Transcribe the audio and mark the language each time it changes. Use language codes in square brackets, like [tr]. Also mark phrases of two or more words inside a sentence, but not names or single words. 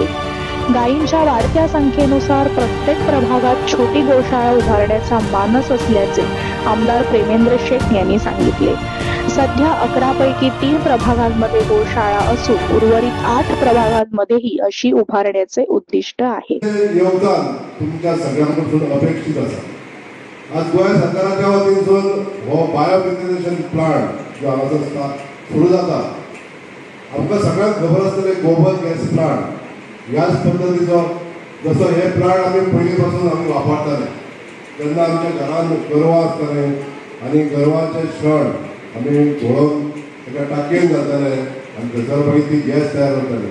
[mr] गायींच्या वाढत्या संख्येनुसार प्रत्येक प्रभागात छोटी गोशाळा उभारण्याचा मानस असल्याचे आमदार प्रेमेंद्र शेट यांनी सांगितले। सध्या 11 पैकी 3 प्रभागांमध्ये गोशाळा असून उर्वरित 8 प्रभागांमध्येही अशी उभारण्याचे उद्दिष्ट आहे। योगदान तुमच्या सगळ्यांकडून अपेक्षित असा। [kok] आज गोवा सरकाराच्या वतीन हो [en] biomethanation plant [kok] जो हांगासर सुरू जाता, आमकां सगळ्यांक खबर आसतले गोबर [en] gas plant [kok] ह्याच पद्दतीचो जसो हे प्लांट आमी पयलीं पासून आमी वापरताले। जेन्ना आमच्या घरान गोरवां आसताले आनी गोरवांचे शेण आमी घोळोवन एका टाकयेन घालताले आनी थंयसर मागीर ती गॅस तयार जाताली।